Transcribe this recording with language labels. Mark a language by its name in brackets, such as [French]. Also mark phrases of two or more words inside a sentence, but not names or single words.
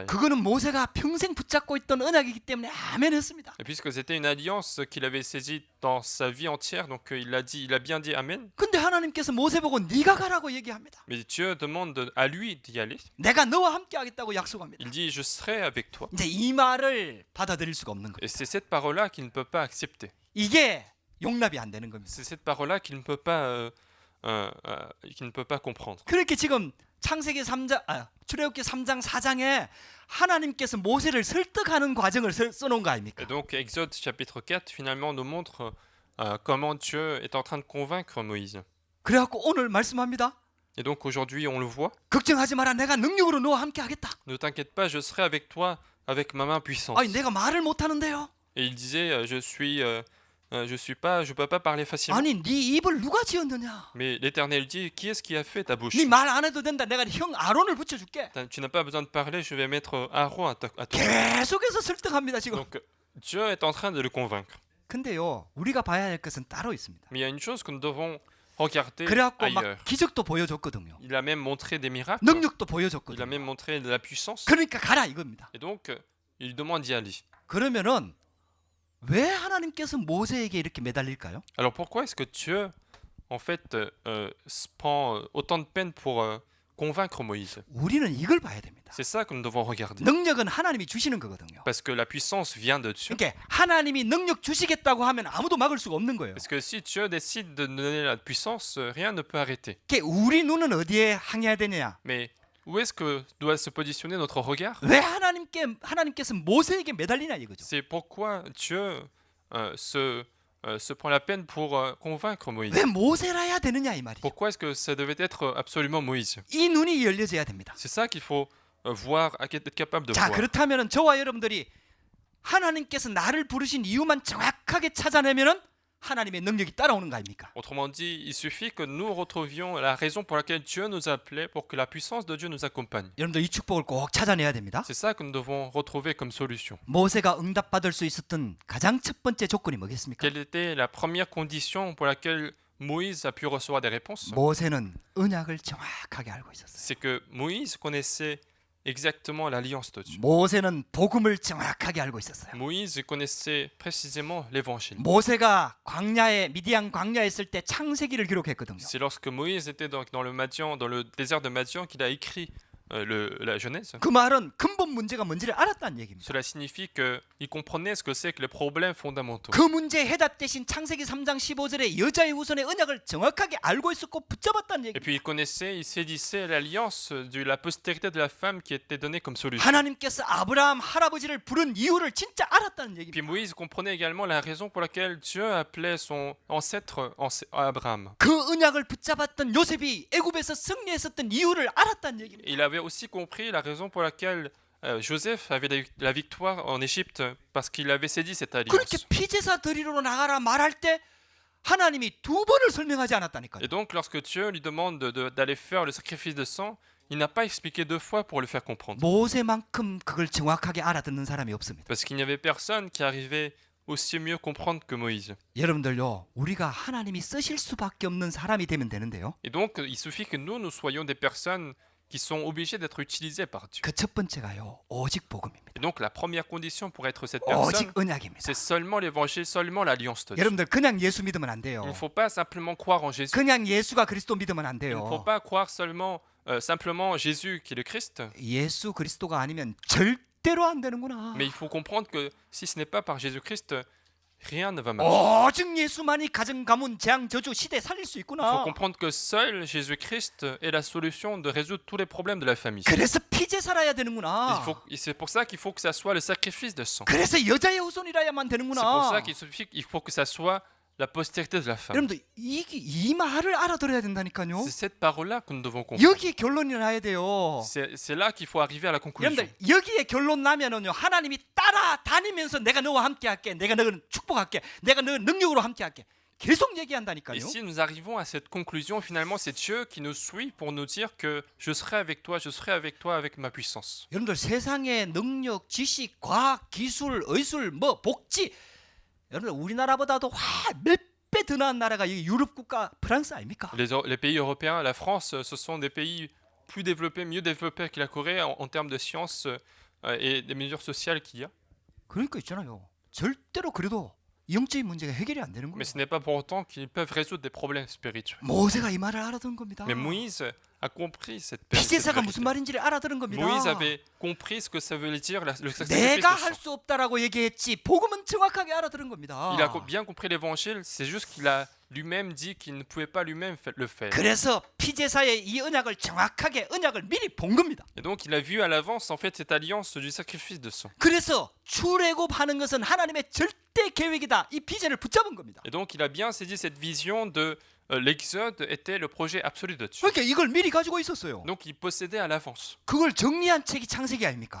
[Korean] 그거는 모세가 평생 붙잡고 있던 언약이기 때문에 아멘 했습니다. [French] Et puisque c'était une alliance qu'il avait saisie dans sa vie entière, donc il a bien dit Amen. [Korean] 근데 하나님께서 모세 보고 네가 가라고 얘기합니다. [French] Mais Dieu demande à lui d'y aller. [Korean] 내가 너와 함께 하겠다고 약속합니다. [French] Il dit je serai avec toi. [Korean] 이제 이 말을 받아들일 수가 없는 거예요. [French] Et c'est cette parole-là qu'il ne peut pas accepter. [Korean] 이게 용납이 안 되는 겁니다. [French] C'est cette parole-là qu'il ne peut pas, comprendre. [Korean] 그렇게 지금 창세기 3장, 출애굽기 3장 4장에 하나님께서 모세를 설득하는 과정을 써놓은 거 아닙니까? [French] Et donc Exode chapitre 4 finalement nous montre comment Dieu est en train de convaincre Moïse. [Korean] 그래갖고 오늘 말씀합니다. [French] Et donc aujourd'hui on le voit. [Korean] 걱정하지 마라. 내가 능력으로 너와 함께 하겠다. [French] Ne t'inquiète pas, je serai avec toi avec ma main puissante. [Korean] 아니 내가 말을 못 하는데요. [French] Et il disait je peux pas parler facilement. [Korean] 아니 네 입을 누가 지었느냐? [French] Mais l'Éternel dit qui est-ce qui a fait ta bouche? [Korean] 네 말 안 해도 된다. 내가 형 아론을 붙여줄게. [French] Tu n'as pas besoin de parler, je vais mettre Aaron à toi. [Korean] 계속해서 설득합니다 지금. [French] Donc Dieu est en train de le convaincre. [Korean] 근데요 우리가 봐야 할 것은 따로 있습니다. [French] Mais il y a une chose que nous devons regarder [Korean] 그래갖고 [French] ailleurs. [Korean] 막 기적도 보여줬거든요. [French] Il a même montré des miracles. [Korean] 능력도 [French] Il a [Korean] 보여줬거든요. [French] même montré de la puissance. [Korean] 그러니까 가라 이겁니다. [French] Et donc il demande d'y aller. [Korean] 그러면은 왜 하나님께서 모세에게 이렇게 매달릴까요? [French] Alors pourquoi est-ce que Dieu en fait se prend autant de peine pour convaincre Moïse? [Korean] 우리는 이걸 봐야 됩니다. [French] C'est ça que nous devons regarder. [Korean] 능력은 하나님이 주시는 거거든요. [French] Parce que la puissance vient de Dieu. [Korean] 그러니까 하나님이 능력 주시겠다고 하면 아무도 막을 수가 없는 거예요. [French] Parce que si Dieu décide de nous donner la puissance, rien ne peut arrêter. [Korean] 그러니까 우리 눈은 어디에 향해야 되냐? [French] Mais où est-ce que doit se positionner notre regard? [Korean] 왜 하나님께서 모세에게 매달리냐 이거죠. [French] C'est pourquoi Dieu se se prend la peine pour convaincre Moïse. [Korean] 왜 모세라야 되느냐 이 말이죠. [French] Pourquoi est-ce que ça devait être absolument Moïse? [Korean] 이 눈이 열려져야 됩니다. [French] C'est ça qu'il faut voir, être capable de [Korean] 자, [French] voir. [Korean] 그렇다면 저와 여러분들이 하나님께서 나를 부르신 이유만 정확하게 찾아내면은 하나님의 능력이 따라오는 거 아닙니까? [French] Autrement dit, il suffit que nous retrouvions la raison pour laquelle Dieu nous appelait pour que la puissance de Dieu nous accompagne. [Korean] 여러분들 이 축복을 꼭 찾아내야 됩니다. [French] C'est ça que nous devons retrouver comme solution. [Korean] 모세가 응답받을 수 있었던 가장 첫 번째 조건이 뭐겠습니까? [French] Quelle était la première condition pour laquelle Moïse a pu recevoir des réponses? [Korean] 모세는 언약을 정확하게 알고 있었어요. [French] C'est que Moïse connaissait exactement l'alliance de Dieu. [Korean] 모세는 복음을 정확하게 알고 있었어요. [French] Moïse connaissait précisément l'évangile. [Korean] 모세가 광야에 미디안 광야에 있을 때 창세기를 기록했거든요. [French] C'est lorsque Moïse était dans le Madian, dans le désert de Madian, qu'il a écrit la Genèse. [Korean] 그 말은 근본 문제가 뭔지를 알았다는 얘기입니다. [French] Cela signifie qu'il comprenait ce que c'est que les problèmes fondamentaux. [Korean] 그 문제에 해답 대신 창세기 3장 15절에 여자의 후손의 언약을 정확하게 알고 있었고 붙잡았다는 [French] Et [Korean] 얘기입니다. [French] puis il saisissait l'alliance de la postérité de la femme qui était donnée comme solution. [Korean] 하나님께서 아브라함 할아버지를 부른 이유를 진짜 알았다는 [French] Puis [Korean] 얘기입니다. [French] Moïse comprenait également la raison pour laquelle Dieu appelait son ancêtre Abraham. [Korean] 그 언약을 붙잡았던 요셉이 애굽에서 승리했었던 이유를 알았다는 얘기입니다. [French] Il avait aussi compris la raison pour laquelle Joseph avait la victoire en Égypte parce qu'il avait saisi cette [Korean] 그렇게 [French] alliance. [Korean] 피제사 드리러 나가라 말할 때 하나님이 두 번을 설명하지 않았다니까요. [French] Et donc lorsque Dieu lui demande d'aller faire le sacrifice de sang, il n'a pas expliqué deux fois pour le faire comprendre. [Korean] 모세만큼 그걸 정확하게 알아듣는 사람이 없습니다. [French] Parce qu'il n'y avait personne qui arrivait aussi mieux comprendre que Moïse. [Korean] 여러분들요, 우리가 하나님이 쓰실 수밖에 없는 사람이 되면 되는데요. [French] Et donc il suffit que nous soyons des personnes qui sont obligées d'être utilisées par Dieu. [Korean] 그 첫 번째가요, 오직 복음입니다. [French] Et donc la première condition pour être cette [Korean] 오직 [French] personne, [Korean] 언약입니다. [French] c'est seulement l'évangile, seulement l'alliance de Dieu. [Korean] 여러분들 그냥 예수 믿으면 안 돼요. [French] Il ne faut pas simplement croire en Jésus. [Korean] 그냥 예수가 그리스도 믿으면 안 [French] Il ne faut [Korean] 돼요. [French] pas croire simplement Jésus qui est le Christ. [Korean] 예수 그리스도가 아니면 절대로 안 되는구나. [French] Mais il faut comprendre que si ce n'est pas par Jésus-Christ, rien ne va marcher. [Korean] 오직 예수만이 가정 가문 재앙 저주 시대 살릴 수 [French] Il [Korean] 있구나. [French] faut comprendre que seul Jésus-Christ est la solution de résoudre tous les problèmes de la famille. [Korean] 그래서 피제 살아야 되는구나. [French] Et c'est pour ça qu'il faut que ça soit le sacrifice de sang. [Korean] 그래서 여자의 후손이라야만 [French] C'est pour [Korean] 되는구나. [French] ça qu'il faut que ça soit la postérité de la femme. [Korean] 여러분들 이 말을 알아들어야 된다니까요. [French] C'est cette parole-là que nous devons comprendre. [Korean] 여기에 결론이 나야 돼요. [French] C'est là qu'il faut arriver à la conclusion. [Korean] 여러분들 여기에 결론 나면은요, 하나님이 따라다니면서 내가 너와 함께할게, 내가 너를 축복할게, 내가 너 능력으로 함께할게, 계속 얘기한다니까요. [French] Et si nous arrivons à cette conclusion, finalement, c'est Dieu qui nous suit pour nous dire que je serai avec toi avec ma puissance. [Korean] 여러분들 세상의 능력, 지식, 과학, 기술, 의술, 뭐 복지, 여러분들 우리나라보다도 몇 배 더 나은 나라가 이 유럽 국가 프랑스 아닙니까? [French] Les pays européens, la France, ce sont des pays plus développés, mieux développés que la Corée en termes de sciences et des mesures sociales qu'il y a. [Korean] 그러니까 있잖아요. 절대로 그래도 영적인 문제가 해결이 안 되는 거예요. [French] Mais ce n'est pas pour autant qu'ils peuvent résoudre des problèmes spirituels. [Korean] 모세가 이 말을 알아듣은 겁니다. [French] Mais Moïse a compris cette [Korean] 피제사가 [French] vérité. [Korean] 무슨 말인지를 알아들은 겁니다. [French] Moïse avait compris ce que ça voulait dire le sacrifice de [Korean] 내가 할 [French] sang. [Korean] 수 없다라고 얘기했지 복음은 정확하게 알아들은 겁니다. [French] Il a bien compris l'évangile, c'est juste qu'il a lui-même dit qu'il ne pouvait pas lui-même le faire. [Korean] 그래서 피제사의 이 언약을 정확하게 언약을 미리 본 겁니다. [French] Et donc il a vu à l'avance en fait cette alliance du sacrifice de sang. [Korean] 그래서 출애굽하는 것은 하나님의 절대 계획이다. 이 비전을 붙잡은 겁니다. [French] Et donc il a bien saisi cette vision de l'Exode était le projet absolu de Dieu. [Korean] 그러니까 이걸 미리 가지고 있었어요. [French] Donc il possédait à l'avance. [Korean] 그걸 정리한 책이 창세기 아닙니까?